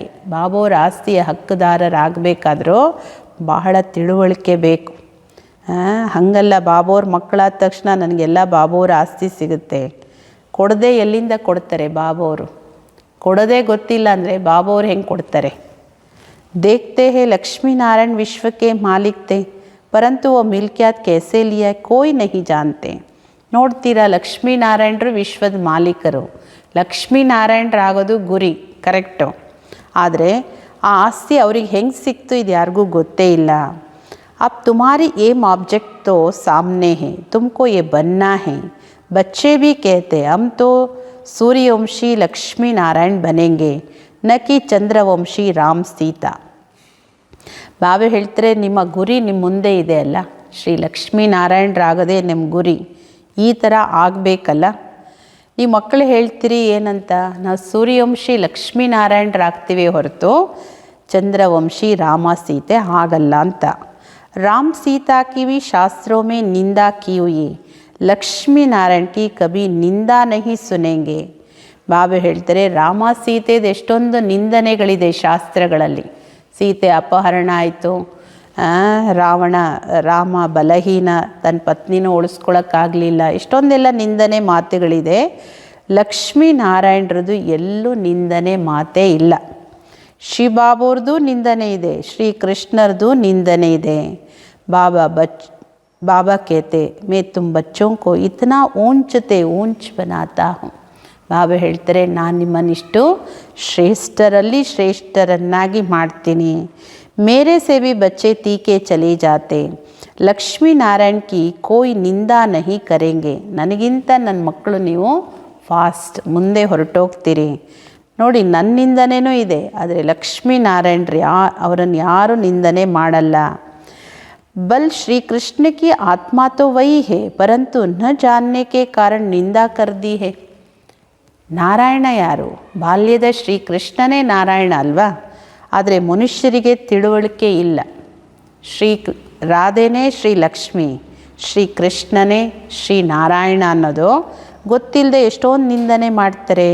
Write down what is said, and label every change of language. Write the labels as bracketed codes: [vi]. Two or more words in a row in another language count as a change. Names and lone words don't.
[kn] ಬಾಬಾವ್ರ ಆಸ್ತಿಯ ಹಕ್ಕುದಾರರಾಗಬೇಕಾದ್ರೂ ಬಹಳ ತಿಳುವಳಿಕೆ ಬೇಕು. ಹಾಗಲ್ಲ ಬಾಬಾವ್ರ ಮಕ್ಕಳಾದ ತಕ್ಷಣ ನನಗೆಲ್ಲ ಬಾಬಾವ್ರ ಆಸ್ತಿ ಸಿಗುತ್ತೆ, ಕೊಡದೆ ಎಲ್ಲಿಂದ ಕೊಡ್ತಾರೆ ಬಾಬಾವರು. ಕೊಡೋದೇ ಗೊತ್ತಿಲ್ಲ ಅಂದರೆ ಬಾಬಾವ್ರು ಹೆಂಗೆ ಕೊಡ್ತಾರೆ. [hi] देखते हैं लक्ष्मी नारायण विश्व के मालिक थे, परंतु वो मिल्कियत कैसे लिया कोई नहीं जानते. [kn] ನೋಡ್ತೀರಾ, ಲಕ್ಷ್ಮೀನಾರಾಯಣರು ವಿಶ್ವದ ಮಾಲೀಕರು, ಲಕ್ಷ್ಮೀನಾರಾಯಣರಾಗೋದು ಗುರಿ ಕರೆಕ್ಟು. ಆದರೆ ಆ ಆಸ್ತಿ ಅವ್ರಿಗೆ ಹೆಂಗೆ ಸಿಕ್ತು ಇದು ಯಾರಿಗೂ ಗೊತ್ತೇ ಇಲ್ಲ. [hi] अब तुम्हारी [en] aim object [hi] तो सामने है, तुमको ये बनना है. बच्चे भी कहते हम तो सूर्यवंशी लक्ष्मी नारायण बनेंगे, न कि चंद्रवंशी राम सीता. [kn] ಬಾಬಾ ಹೇಳ್ತಾರೆ, ನಿಮ್ಮ ಗುರಿ ನಿಮ್ಮ ಮುಂದೆ ಇದೆ ಅಲ್ಲ, ಶ್ರೀ ಲಕ್ಷ್ಮೀನಾರಾಯಣರಾಗದೆ ನಿಮ್ಮ ಗುರಿ, ಈ ಥರ ಆಗಬೇಕಲ್ಲ. ನೀವು ಮಕ್ಕಳು ಹೇಳ್ತೀರಿ ಏನಂತ, ನಾವು ಸೂರ್ಯವಂಶಿ ಲಕ್ಷ್ಮೀನಾರಾಯಣರಾಗ್ತೀವಿ ಹೊರತು ಚಂದ್ರವಂಶಿ ರಾಮ ಸೀತೆ ಆಗಲ್ಲ ಅಂತ. [hi] ರಾಮ್ ಸೀತಾ की भी शास्त्रों में निंदा की हुई, लक्ष्मी नारायण की कभी निंदा नहीं सुनेंगे. [kn] ಬಾಬಾ ಹೇಳ್ತಾರೆ, ರಾಮ ಸೀತೆದು ಎಷ್ಟೊಂದು ನಿಂದನೆಗಳಿದೆ ಶಾಸ್ತ್ರಗಳಲ್ಲಿ. ಸೀತೆ ಅಪಹರಣ ಆಯಿತು, ರಾಮ ಬಲಹೀನ, ತನ್ನ ಪತ್ನಿನೂ ಉಳಿಸ್ಕೊಳ್ಳೋಕ್ಕಾಗಲಿಲ್ಲ, ಇಷ್ಟೊಂದೆಲ್ಲ ನಿಂದನೆ ಮಾತುಗಳಿದೆ. ಲಕ್ಷ್ಮೀನಾರಾಯಣರದು ಎಲ್ಲೂ ನಿಂದನೆ ಮಾತೇ ಇಲ್ಲ. ಶಿವಬಾಬಾವ್ರದ್ದು ನಿಂದನೆ ಇದೆ, ಶ್ರೀಕೃಷ್ಣರದು ನಿಂದನೆ ಇದೆ. [hi] बाबा कहते मैं तुम बच्चों को इतना ऊंच बनाता हूँ. [kn] ಬಾಬಾ ಹೇಳ್ತಾರೆ, ನಾನು ನಿಮ್ಮನ್ನಿಷ್ಟು ಶ್ರೇಷ್ಠರಲ್ಲಿ ಶ್ರೇಷ್ಠರನ್ನಾಗಿ ಮಾಡ್ತೀನಿ. [hi] मेरे से भी बच्चे तीखे चले जाते, लक्ष्मी नारायण की कोई निंदा नहीं करेंगे. [kn] ನನಗಿಂತ ನನ್ನ ಮಕ್ಕಳು ನೀವು ಫಾಸ್ಟ್ ಮುಂದೆ ಹೊರಟೋಗ್ತೀರಿ. ನೋಡಿ, ನನ್ನ ನಿಂದನೆಯೂ ಇದೆ, ಆದರೆ ಲಕ್ಷ್ಮೀನಾರಾಯಣರು ಅವರನ್ನು ಯಾರೂ ನಿಂದನೆ ಮಾಡಲ್ಲ. [hi] बल श्री कृष्ण की आत्मा तो वही है, परंतु न जानने के कारण निंदा कर दी है. [kn] ನಾರಾಯಣ ಯಾರು? ಬಾಲ್ಯದ ಶ್ರೀಕೃಷ್ಣನೇ ನಾರಾಯಣ ಅಲ್ವಾ? ಆದರೆ ಮನುಷ್ಯರಿಗೆ ತಿಳುವಳಿಕೆ ಇಲ್ಲ. ರಾಧೆನೇ ಶ್ರೀ ಲಕ್ಷ್ಮಿ, ಶ್ರೀಕೃಷ್ಣನೇ ಶ್ರೀ ನಾರಾಯಣ ಅನ್ನೋದು ಗೊತ್ತಿಲ್ಲದೆ ಎಷ್ಟೊಂದು ನಿಂದನೆ ಮಾಡ್ತಾರೆ.